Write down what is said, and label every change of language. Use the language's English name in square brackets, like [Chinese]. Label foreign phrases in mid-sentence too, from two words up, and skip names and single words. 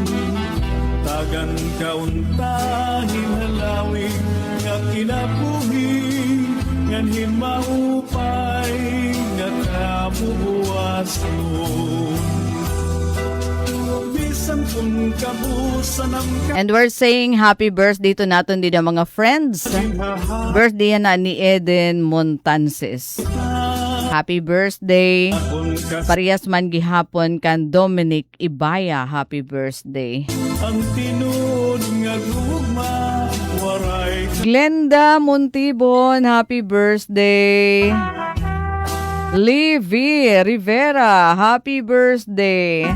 [Waray] Tagan kauntahin halawig nga kinabuhi, nganhin maupay nga kabubuason. Bisan kung kabusan ang [English] And we're saying happy birthday to [Filipino] natin din ang mga [English] friends. [Waray] Birthday na ni Eden Montances. [English] Happy birthday. [Waray] Parehas man gihapon kan Dominic Ibaya. [English] Happy birthday. [Waray] ang tinud nga gugma, waray [English] Glenda Montibon, happy birthday. Livy Rivera, happy birthday.